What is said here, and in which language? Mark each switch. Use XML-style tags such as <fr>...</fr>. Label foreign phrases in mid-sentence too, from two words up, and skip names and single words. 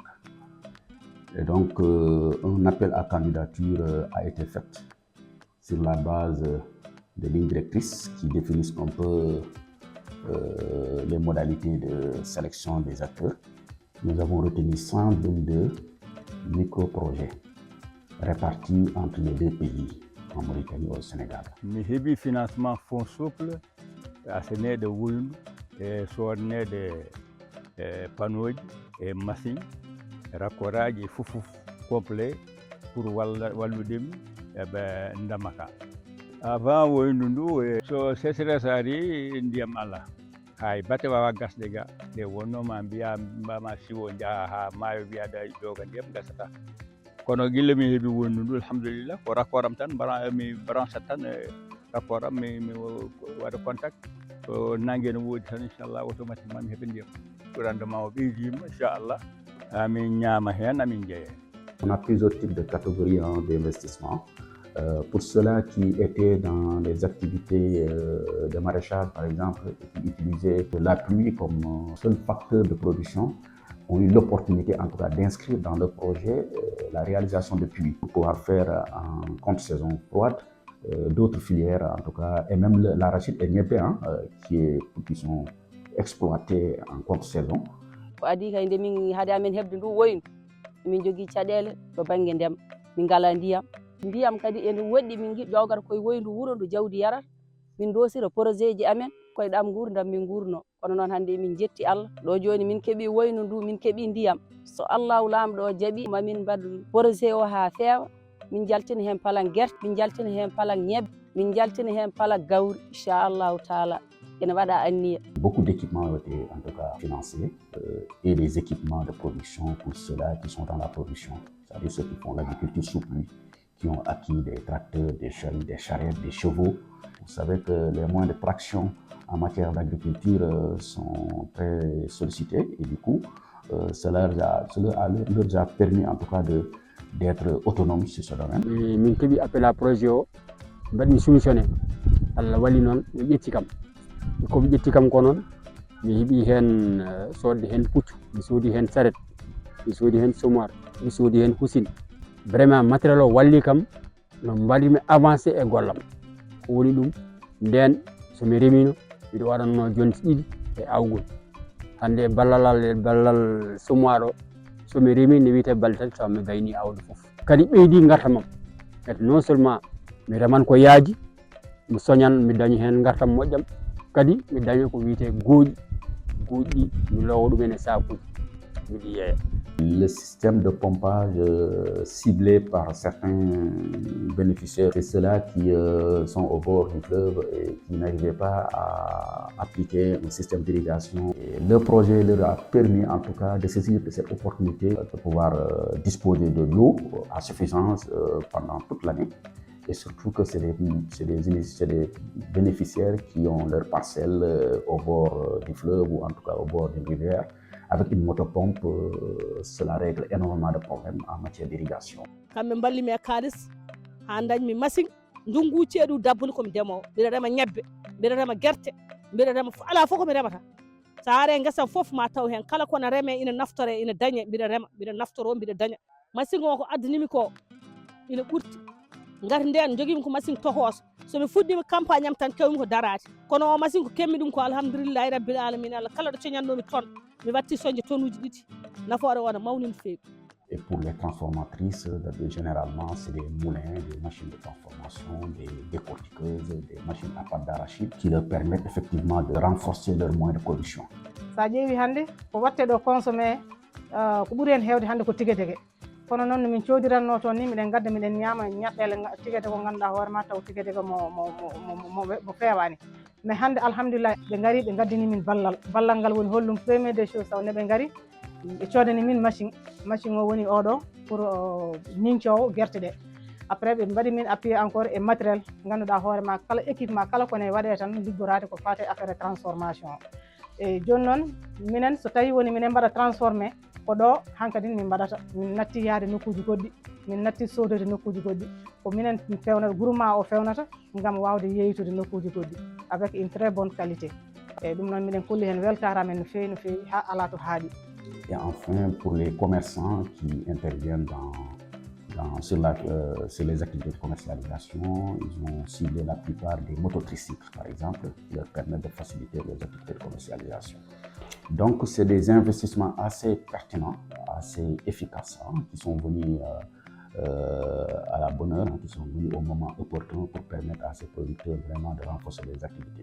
<fr>Et donc, un appel à candidature a été fait sur la base de lignes directrices qui définissent un peu les modalités de sélection des acteurs. Nous avons retenu 122 micro-projets répartis entre les deux pays, en Mauritanie et au Sénégal.</fr> <ff>Mi heɓi</ff> <fr>financement fonds souple</fr> <ff>aseneɗe wuldu e sodneɗe panoji e machine raccordaji e fof</ff> <fr>complet pour</fr> <ff>walludemi eɓe ndamaka. Avant woyndu ndu so sécheresse ari ndiyam ala hay batte wawa gasde ga nde wonnoma mbiya mbama siwo jaaha ha maayo wiyada joga ndiyam gasata kono gille mi heeɓi wonndu ndu alhamdulillah ko raccord am tan mi branche tan raccord am mi waɗa contact so nangue no woodi tan inchallah automatiquement mi heeɓa ndiyam rendement o ɓeydima inchallah amin ñaama hen amin jeeya.</ff> <fr>On a plusieurs types de catégories d'investissement. Pour ceux-là qui étaient dans les activités de maraîchage, par exemple, et qui utilisaient la pluie comme seul facteur de production, ont eu l'opportunité en tout cas d'inscrire dans le projet la réalisation de puits pour pouvoir faire en contre-saison froide d'autres filières en tout cas, et même l'arachide et niébé qui sont exploités en contre-saison.</fr> <ff>Adi kay nde min haade amen hebde ndu woynu min jogii caɗeele to baŋnge ndema min ngala ndiyam kadi ene woɗɗi min giɗi ƴewgata koye woyndu wuro ndu jawdi yarat min dosira projet ji amen koye ɗam gurdam min gurno kono noon hannde min jetti Allah ɗo joni min keeɓi woynu ndu min keeɓi ndiyam so Allahu laamɗo o jaaɓi mamin mbad projet o ha feewa min jaltina hen palan guerte min jaltina hen palan ñebbe min jaltina hen palan gawri</ff> <ar>inchallahu taala.</ar> <fr>Beaucoup d'équipements ont été en tout cas financés et les équipements de production pour ceux-là qui sont dans la production, c'est-à-dire ceux qui font l'agriculture sous pluie, qui ont acquis des tracteurs, des charrettes, des chevaux. Vous savez que les moyens de traction en matière d'agriculture sont très sollicités et du coup, cela leur a permis en tout cas d'être autonomes sur ce domaine.</fr> <ff>Min keɓi</ff> <fr>appel à projet</fr> <ff>o mbaɗmi soumissionné Allah walli noon mi ƴetti kam komi ƴetti kam ko noon mi heeɓi hen sodde hen puccu mi soodi hen saret mi soodi hen somoir mi soodi hen husine</ff> <fr>vraiment matériel</fr> <ff>o walli kam no mbaɗimi avancé e gollam ko woni ɗum nden somi remino miɗo waɗanno jonti ɗiɗi e awgol hande ballal somoir o somi remi ne wiyete balɗe tati taw mi gayni awdi foof kadi ɓeydi gartamam kadi</ff> <fr>non seulement</fr> <ff>mi reman ko yaaji mi soñan mi dañi hen gartam moƴƴam kadi mi dañi ko wiyete gooƴi ɗi mi lowa ɗumen e sakuji miɗi yeeya.</ff> <fr>Le système de pompage ciblé par certains bénéficiaires, c'est ceux-là qui sont au bord du fleuve et qui n'arrivaient pas à appliquer un système d'irrigation. Le projet leur a permis en tout cas de saisir de cette opportunité de pouvoir disposer de l'eau à suffisance pendant toute l'année. Et surtout que c'est des bénéficiaires qui ont leur parcelle au bord du fleuve ou en tout cas au bord d'une rivière. Avec une motopompe, cela règle énormément de problèmes en matière d'irrigation.</fr> <ff>Kamɓe mballi mi e kalis ha dañmi machine ndungu ceeɗu dabbuni komi ndemowo mbiɗa rema ñebbe mbiɗa rema guerte mbiɗa rema ala fof komi remata sa are guesam fof ma taw hen kala kono reme ina naftore ina dañe mbiɗa rema mbiɗa naftoro mbiɗa daña machine o ko addinimi ko ina ɓurti ngati nden joguimi ko machine tokoso somi fuɗɗimi campagne am tan kewmi ko darade kono o machine ko kemmi ɗum ko</ff> <ar>alhamdulillahi rabbil alamin</ar> <ff>Allah kala ɗo coñannomi ton mi watti soñde tonnuji ɗiɗi nafoore o ne mawni no feewi.</ff> <fr>Et pour les transformatrices, généralement, c'est des moulins, des machines de transformation, des décortiqueuses, des machines à pâte d'arachide qui leur permettent effectivement de renforcer leurs moyens de production.</fr> <ff>Sa ƴeewi hannde ko watte ɗo consommé ko ɓuri hen heewde hannde ko tigadege kono noon no min coodiranno toon ni miɗen gadda miɗen ñaama ñaɗɗele tigadege ko ngannduɗaa hoore ma taw tigadege mo feewani mais hannde alhamdulillah ɓe ngari ɓe gaddini min ballal ngal woni hollum</ff> <fr>premier des choses</fr> <ff>taw ne ɓe ngari ɓe coodani min machine o woni oɗo pour ñiñcowo guerte ɗe après ɓe mbaɗi min</ff> <fr>appuyé encore</fr> <ff>e matériel ganduɗa hoorema kala équipement kala kone waɗe tan liggoraade ko fate</ff> <fr>affaire transformation</fr> <ff>e joni noon minen so tawi woni minen mbaɗa transformé ko ɗo hankadin min mbaɗata min natti yaade nokkuji goɗɗi min natti sodode nokkuji goɗɗi ko minen fewnata groupement o fewnata ngam wawde yeytude nokkuji goɗɗi</ff> <fr>avec une très bonne qualité</fr> <ff>eyyi ɗum noon miɗen kolli hen weltare amen no fewi ha ala to haaɗi.</ff> <fr>Et enfin, pour les commerçants qui interviennent sur les activités de commercialisation, ils ont ciblé la plupart des mototricycles, par exemple, qui leur permettent de faciliter les activités de commercialisation. Donc, c'est des investissements assez pertinents, assez efficaces, qui sont venus à la bonne heure, qui sont venus au moment opportun pour permettre à ces producteurs vraiment de renforcer les activités.</fr>